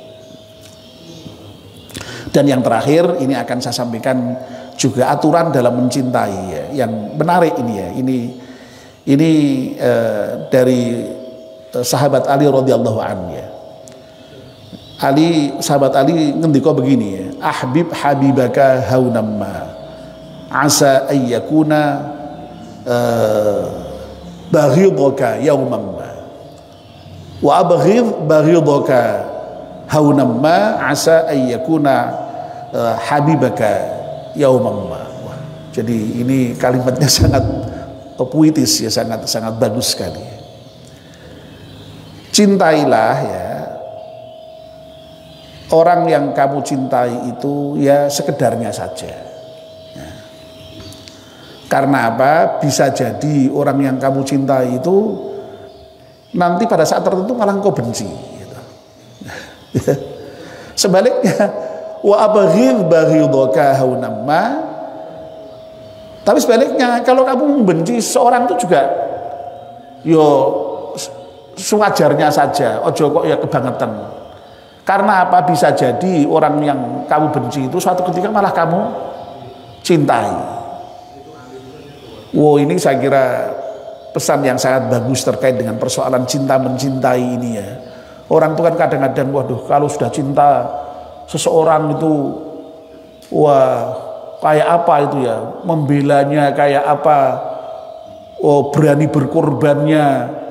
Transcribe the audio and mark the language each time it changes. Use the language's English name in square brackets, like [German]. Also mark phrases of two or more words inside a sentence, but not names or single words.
[Indonesian] Dan yang terakhir ini akan saya sampaikan juga aturan dalam mencintai ya, yang menarik ini ya. Ini dari sahabat Ali [Arabic] رضي الله عنه [Indonesian] ya. Sahabat Ali ngendika begini ya, [Arabic] أحبب حبيبك هونا ما عسى أن يكون بغيضك يوما ما وأبغض بغيضك هونا ما عسى أن يكون حبيبك يوما ما. [Indonesian] Jadi ini kalimatnya sangat puitis ya, sangat bagus sekali. Cintailah ya orang yang kamu cintai itu ya sekedarnya saja ya. Karena apa? Bisa jadi orang yang kamu cintai itu nanti pada saat tertentu malah engkau benci gitu. [Arabic] Sebaliknya وأبغض بغيضك هونا ما. [Indonesian] Tapi sebaliknya kalau kamu membenci seorang itu juga yo sewajarnya saja, [Javanese] ojo kok ya kebangetan. [Indonesian] Karena apa? Bisa jadi orang yang kamu benci itu suatu ketika malah kamu cintai. Wow, ini saya kira pesan yang sangat bagus terkait dengan persoalan cinta mencintai ini ya. Orang itu kan kadang-kadang waduh kalau sudah cinta seseorang itu wah kayak apa itu ya, membelanya kayak apa, oh berani berkorbannya.